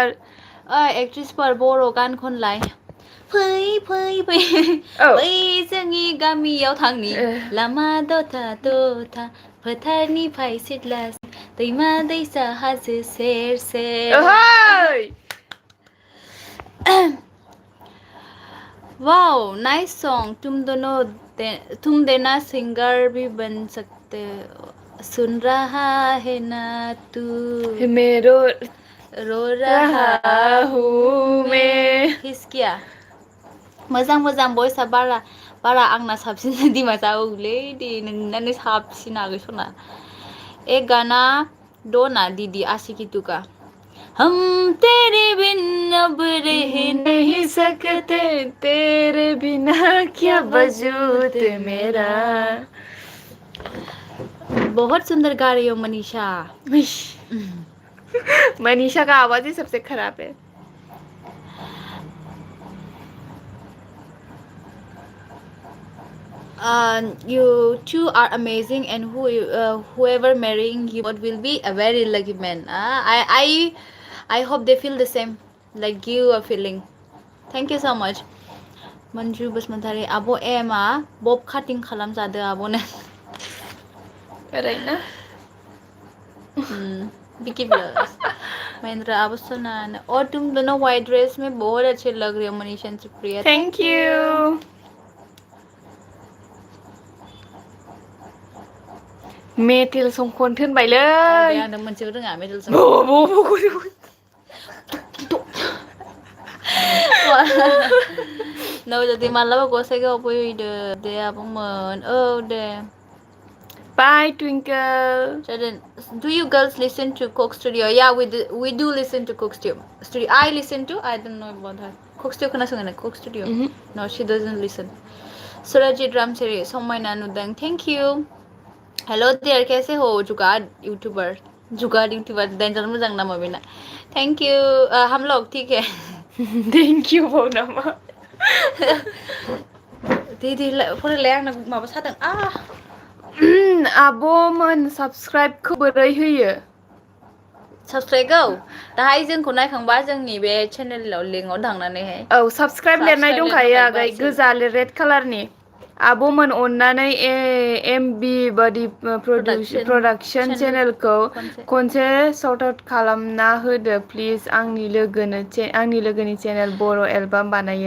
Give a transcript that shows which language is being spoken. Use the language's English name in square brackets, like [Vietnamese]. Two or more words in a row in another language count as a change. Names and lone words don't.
[Bodo] एक्ट्रिसफोर बर' गान खनलाय फै औ बै जोंनि गामियाव थांनि लामा दथा दथा फोथारनिफ्राय सिथ्लासिम दैमा दैसा हाजो सेर सेर ओहै [English] wow nice song [Hindi] तुम देना सिंगर भी बन सकते हो सुन रहा है ना तू मेरो रो रहा हूँ मैं [Bodo] हिसकिया मोजां भइसआ बारा आंना साबसिन दिमासा औलै दे नोंनानो साबसिन आगै सना [Hindi] एक गाना दो ना दीदी आशिकी टू का हम तेरे बिन अब रह नहीं सकते तेरे बिना क्या वजूद मेरा बहुत सुंदर गा रही हो मनीषा मनीषा का आवाज ही सबसे खराब है [English] You two are amazing, and whoever marrying you will be a very lucky man. I hope they feel the same like you are feeling. Thank you so much. [Bodo] Manju Basmantari abo ema bob cutting khalam jade abone. ओरैनो Vicky Plus. [Hindi] महेंद्र आप सुना और तुम दोनों [English] white dress [Hindi] में बहुत अच्छे लग रहे हो मनीषा सुप्रिया [English] thank you [Bodo] मेटेल सं खन्थो होनबायलै दे आं दा मोनसेबो रोङा मेटेल सं नवजोति मालाबा गसाइगावआव फैदो दे आब'मोन औ दे [English] Bye, Twinkle. Do you girls listen to Coke Studio? Yeah, we do listen to Coke Studio. I listen to. I don't know about her. Coke Studio [Bodo] खोनासङो ना [English] Coke Studio? No, she doesn't listen. Surajit Ramseri, [Bodo] समायना नुदों. [English] Thank you. Hello dear, [Hindi] कैसे हो? जुगाड़ यूट्यूबर डेंजर [Bodo] मोजां नामा बेना. [English] Thank you. [Hindi] हम लोग ठीक है. [English] Thank you, Bonama. [Bodo] दे फरायलाय आंना माबा सादों. आब'मोन साबस्क्राइबखौ बोरै होयो साबस्क्राइबखौ दाहाय जोंखौ नायखांबा जोंनि बे चेनेलाव लिंकआव थांनानैहाय औ साबस्क्राइब लिरनाय दंखायो आगै गोजा रेड कालारनि आब'मोन अननानै एमबि बादि प्रडाक्शन चेनेलखौ खनसे [English] sort out [Bodo] खालामना होदो प्लिज आंनि लोगोनि चेनेल बर' एलबाम बानायो